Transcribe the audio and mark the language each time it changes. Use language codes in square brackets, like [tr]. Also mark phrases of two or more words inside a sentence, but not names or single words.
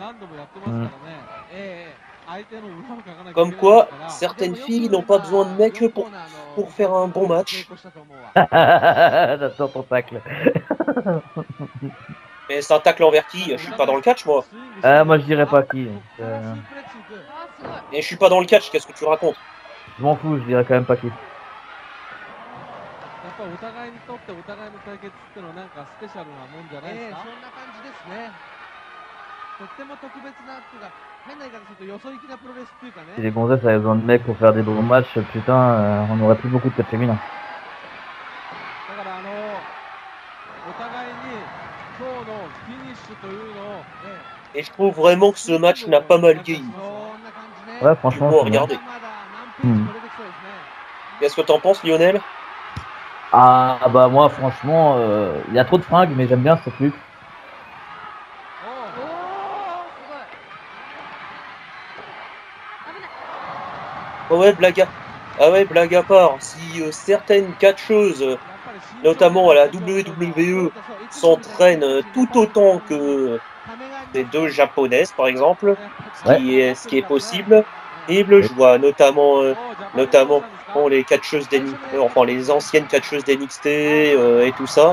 [fr] Comme quoi, certaines filles n'ont pas besoin de mecs pour faire un bon match. J'attends ton tacle. Mais c'est un tacle envers qui? Je suis pas dans le catch, moi. Moi je dirais pas qui. Et je suis pas dans le catch, qu'est-ce que tu racontes? Je m'en fous, je dirais quand même pas qui. [ja] やっぱりお互いにとってお互いの対決ってのはなんかスペシャルなもんじゃないですか。そんな感じですね。とっても特別なっていうか変な言い方するとよそ行きなプロレスっていうかね。 [fr] Si les gonzesses avaient besoin de mecs pour faire des bons matchs, putain, on aurait plus beaucoup de catch féminin. [ja] だからお互いに今日のフィニッシュというのを。 [fr] Et je trouve vraiment que ce match n'a pas mal vieilli. Ouais, franchement. Du coup, regardez. Qu'est-ce que t'en penses, Lionel? Ah bah moi franchement, il y a trop de fringues, mais j'aime bien ce truc. Blague à part, si certaines catcheuses, notamment à la WWE, s'entraînent tout autant que les deux japonaises, par exemple, ce qui est possible, et je vois notamment les catcheuses enfin les anciennes catcheuses d'NXT et tout ça.